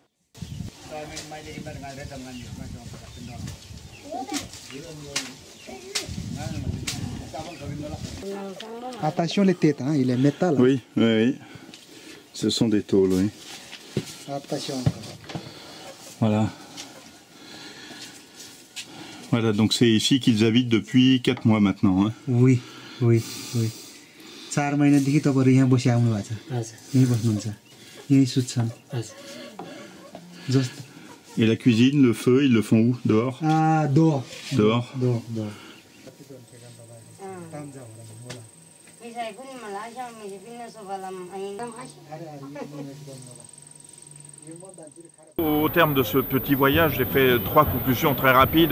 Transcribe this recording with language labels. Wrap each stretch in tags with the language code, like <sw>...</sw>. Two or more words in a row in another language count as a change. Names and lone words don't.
<fr>Attention les têtes, hein, il est métal. Oui, oui, oui. Ce sont des tôles, oui. Attention. Voilà. Voilà, donc c'est ici qu'ils habitent depuis 4 mois maintenant. Hein. Oui, oui, oui.</fr> <ne>4 महिनादेखि तपाईहरु यहाँ बसी आउनु भएको छ. हजुर. यही बस्नुहुन्छ. यही सुत्छन्. हजुर. Just.</ne> <fr>Et la cuisine, le feu, ils le font où? Dehors? Ah, dehors. Dehors. Dehors, dehors. Au terme de ce petit voyage, j'ai fait 3 conclusions très rapides.</fr>